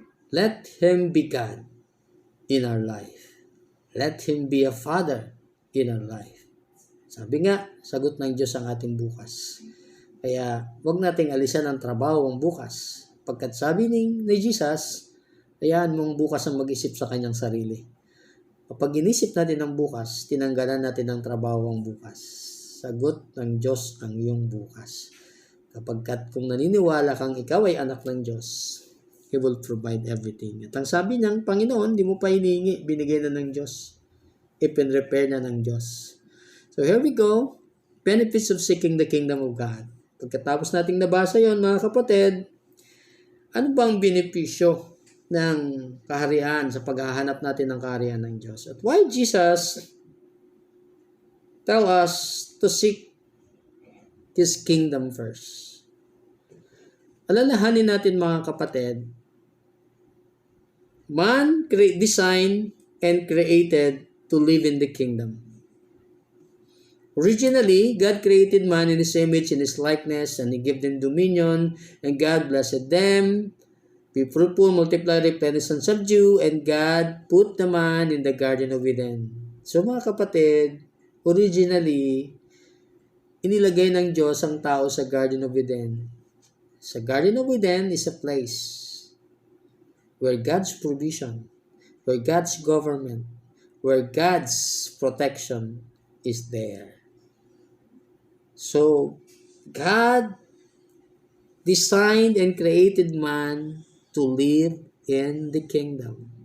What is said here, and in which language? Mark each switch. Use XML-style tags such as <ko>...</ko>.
<en>Let Him be God in our life. Let Him be a Father in our life.</en> <tl>Sabi nga, sagot ng Diyos ang ating bukas. Kaya huwag nating alisan ang trabaho ang bukas. Pagkat sabi ni Jesus, hayaan mong bukas ang mag-isip sa kanyang sarili. Kapag inisip natin ang bukas, tinanggalan natin ang trabaho ang bukas. Sagot ng Diyos ang iyong bukas. Kapagkat kung naniniwala kang ikaw ay anak ng Diyos,</tl> <en>He will provide everything.</en> <tl>At ang sabi ng Panginoon, di mo pa hinihingi, binigay na ng Diyos. Ipin-repair na ng Diyos.</tl> <en>So here we go. Benefits of seeking the kingdom of God.</en> <tl>Pagkatapos nating nabasa yon, mga kapatid, ano bang benepisyo ng kaharian sa paghahanap natin ng kaharian ng Diyos?</tl> <en>At why Jesus tell us to seek His kingdom first?</en> <tl>Alalahanin natin, mga kapatid,</tl> <en>man designed and created to live in the kingdom. Originally, God created man in His image, in His likeness, and He gave them dominion, and God blessed them. Be fruitful, multiply, replenish, and subdue, and God put the man in the Garden of Eden.</en> <tl>So mga kapatid, originally, inilagay ng Diyos ang tao sa Garden of Eden.</tl> <en>Sa Garden of Eden is a place where God's provision, where God's government, where God's protection is there. So, God designed and created man to live in the kingdom.</en>